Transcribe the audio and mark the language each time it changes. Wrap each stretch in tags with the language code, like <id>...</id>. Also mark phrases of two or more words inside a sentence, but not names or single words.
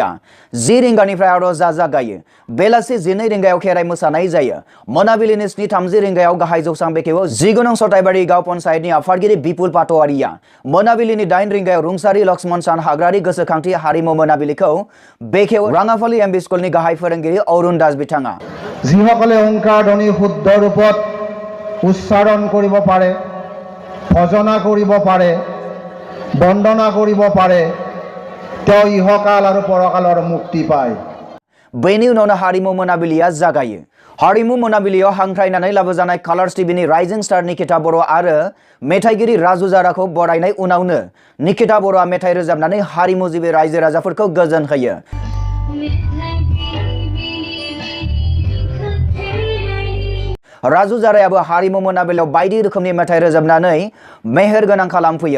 <brx>10 रिंगानिफ्राय आर'जा जागायो। बेलासि 12 रिंगायाव खेराइ मोसानाय जायो। मोनाबिलिनि 7:30 रिंगायाव गाहाय जौसां बेखेवो 10 नं सताइबारि गाव पन्चायतनि आफादगिरि बिपुल पाटवारिया। मोनाबिलिनि 8 रिंगायाव रुंसारि लक्ष्मण सान हाग्रारि गोसोखांथि हारिमु मोनाबिलिखौ बेखेवो राङाफालि एमबि स्कुलनि गाहाय फोरोंगिरि अरुण दास बिथाङा।</brx> <as>যিসকলে ওঁকাৰ ধ্বনি শুদ্ধ ৰূপত উচ্চাৰণ কৰিব পাৰে ভজনা কৰিব পাৰে বন্দনা কৰিব পাৰে তেওঁ ইহকাল আৰু পৰকালৰ মুক্তি পায়।</as> <brx>बेनि उनावनो हारिमु मोनाबिलिया जागायो। हारिमु मोनाबिलियाव हांख्रायनानै लाबोजानाय कालार्स टिभिनि</brx> <en>rising star</en> <brx>निकिता बर' आरो मेथाइगिरि राजु जाराखौ बरायनाय उनावनो निकिता बर'आ मेथाइ रोजाबनानै हारिमुजिबि रायजो राजाफोरखौ गोजोन होयो। राजु जारायाबो हारिमु मोनाबिलियाव बायदि रोखोमनि मेथाइ रोजाबनानै मेहेर गोनां खालामफैयो।</brx>